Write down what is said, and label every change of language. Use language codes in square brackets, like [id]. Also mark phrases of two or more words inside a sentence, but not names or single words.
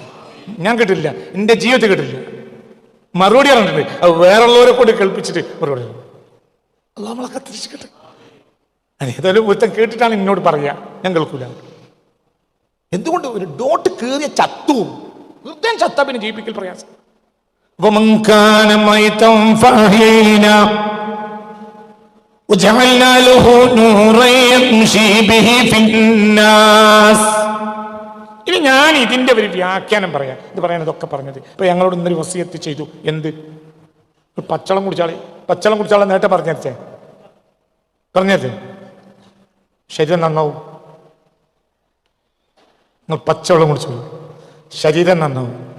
[ml] ഞാൻ കേട്ടിട്ടില്ല, എൻ്റെ ജീവിതത്തിൽ കേട്ടിട്ടില്ല. മറുപടി പറഞ്ഞിട്ടുണ്ട്. അത് വേറുള്ളവരെ കൊണ്ട് കേൾപ്പിച്ചിട്ട് മറുപടി പറയും. അല്ലാഹു നമ്മളെ കാത്ത് രക്ഷിക്കട്ടെ. ഏതായാലും ഒരുത്തൻ കേട്ടിട്ടാണ് എന്നോട് പറയാ, ഞാൻ കേൾക്കൂല. എന്തുകൊണ്ട്? ഒരു ഡോട്ട് കയറിയ ചത്തു. ഹൃദയം ചത്താ പിന്നെ ജീവിപ്പിക്കൽ പ്രയാസം. [ar] ومن كان ميتا فأحييناه وجعلنا له نورا يمشي به في الناس. [ml] ഇനി ഞാൻ ഇതിന്റെ ഒരു വ്യാഖ്യാനം പറയാം. ഇത് പറയാനതൊക്കെ പറഞ്ഞത് ഇപ്പൊ ഞങ്ങളോട് ഇന്നൊരു വസിയത്ത് ചെയ്തു. എന്ത്? പച്ചവെള്ളം കുടിച്ചാളെ നേരത്തെ പറഞ്ഞേ ശരീരം നന്നാവും. നിങ്ങൾ പച്ചവെള്ളം കുടിച്ചോളൂ, ശരീരം നന്നാവും.